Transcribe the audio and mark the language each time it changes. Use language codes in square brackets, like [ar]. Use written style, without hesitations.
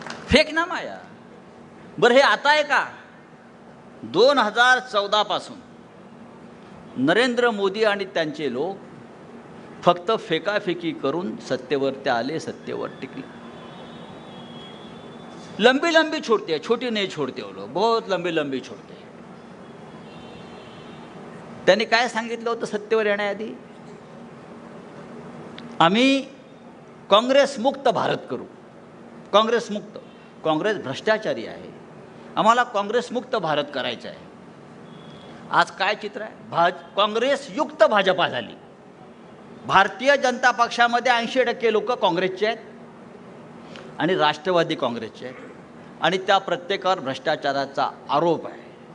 [mr] फेकनामा या बरं हे आता आहे का? 2014 पासून नरेंद्र मोदी आणि त्यांचे लोक फक्त फेकाफेकी करून सत्तेवर ते आले, सत्तेवर टिकले. [hi] लंबी लंबी छोड़ते, छोटी नहीं छोड़ते वो लोग, बहुत लंबी लंबी छोड़ते. [mr] त्यांनी काय सांगितलं होतं सत्तेवर येण्याआधी? आम्ही काँग्रेस मुक्त भारत करू. काँग्रेस मुक्त, काँग्रेस भ्रष्टाचारी आहे, आम्हाला काँग्रेस मुक्त भारत करायचं आहे. आज काय चित्र आहे? काँग्रेस युक्त भाजपा झाली. भारतीय जनता पक्षामध्ये 80% लोक काँग्रेसचे आहेत आणि राष्ट्रवादी काँग्रेसचे आहेत आणि त्या प्रत्येकावर भ्रष्टाचाराचा आरोप आहे.